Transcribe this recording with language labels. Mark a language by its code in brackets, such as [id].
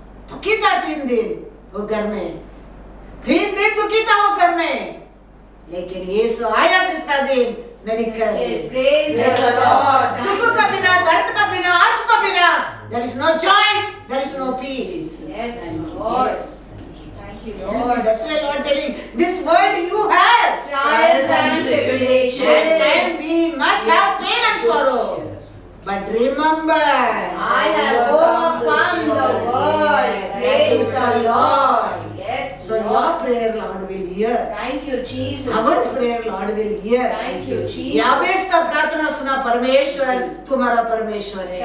[hi] दुखी था 3 दिन वो घर में, 3 दिन दुखी था वो घर में, लेकिन यीशु आया तीसरा दिन मेरिकल। [en] Praise the Lord. [hi] दुख का बिना, दर्द का बिना, आंसू का बिना, [en] there is no joy, there is no peace. Yes, Lord. Thank you, Lord. That's why Lord telling, this world you have Trials and tribulations. and we must have pain and sorrow. But remember, I have overcome the world. Praise the Lord. Yes, so your Lord. prayer Lord will hear. Thank you, Jesus. Our prayer Lord will hear. Thank you, Jesus. [hi] याबेस का प्रार्थना सुना परमेश्वर, तुम्हारा परमेश्वर है।